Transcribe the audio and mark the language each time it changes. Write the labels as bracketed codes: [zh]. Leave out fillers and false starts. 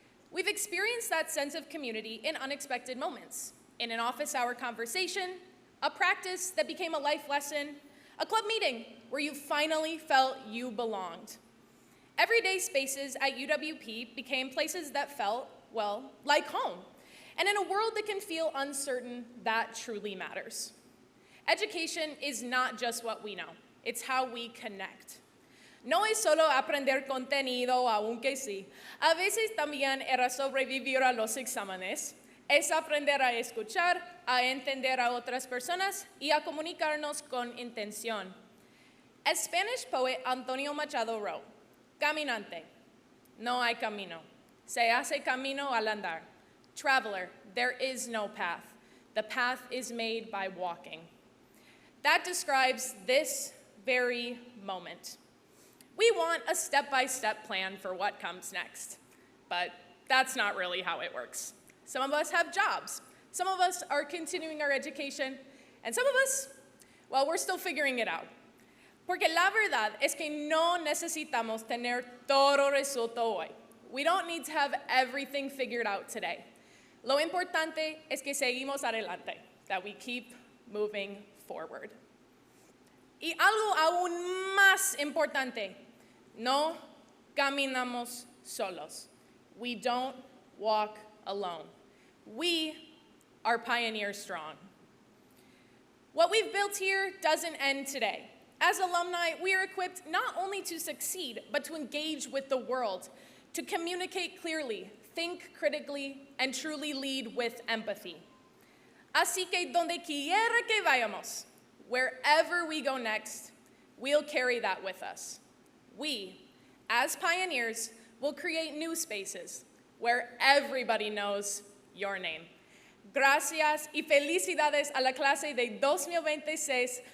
[en] We've experienced that sense of community in unexpected moments, in an office hour conversation, a practice that became a life lesson, a club meeting where you finally felt you belonged. Everyday spaces at UWP became places that felt, well, like home. And in a world that can feel uncertain, that truly matters. Education is not just what we know, it's how we connect. [es] No es solo aprender contenido, aunque sí. A veces también era sobrevivir a los exámenes. Es aprender a escuchar, a entender a otras personas y a comunicarnos con intención. [en] As Spanish poet Antonio Machado wrote, [es] "Caminante, no hay camino. Se hace camino al andar. [en] Traveler, there is no path. The path is made by walking." That describes this very moment. We want a step-by-step plan for what comes next, but that's not really how it works. Some of us have jobs, some of us are continuing our education, and some of us, well, we're still figuring it out. [es] Porque la verdad es que no necesitamos tener todo resuelto hoy. [en] We don't need to have everything figured out today. [es] Lo importante es que seguimos adelante, [en] that we keep moving forward. [es] Y algo aún más importante, no caminamos solos. [en] We don't walk alone. We are pioneer strong. What we've built here doesn't end today. As alumni, we are equipped not only to succeed, but to engage with the world, to communicate clearly, think critically, and truly lead with empathy. [es] Así que donde quiera que vayamos, [en] wherever we go next, we'll carry that with us. We, as pioneers, will create new spaces where everybody knows your name. [es] Gracias y felicidades a la clase de 2026.